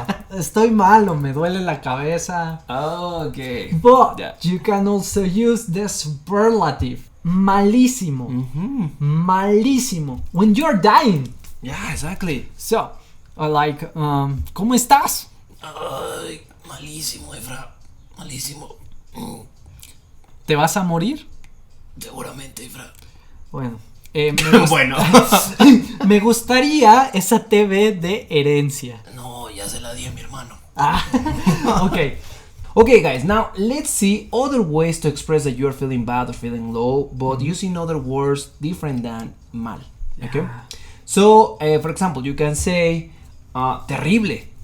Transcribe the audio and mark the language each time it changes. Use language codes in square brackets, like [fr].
[es] Estoy malo, me duele la cabeza. [en] Okay. But you can also use the superlative. Malísimo. Malísimo. When you're dying. Yeah, exactly. So, like, ¿cómo estás? [es] Ay, malísimo, Efra. Malísimo. ¿Te vas a morir? Seguramente, Efra. Bueno. Bueno. Me gustaría esa TV de herencia. No, ya se la di a mi hermano. [en] Okay. Okay, guys, now let's see other ways to express that you're feeling bad or feeling low, but using other words different than mal. Okay? So, for example, you can say terrible.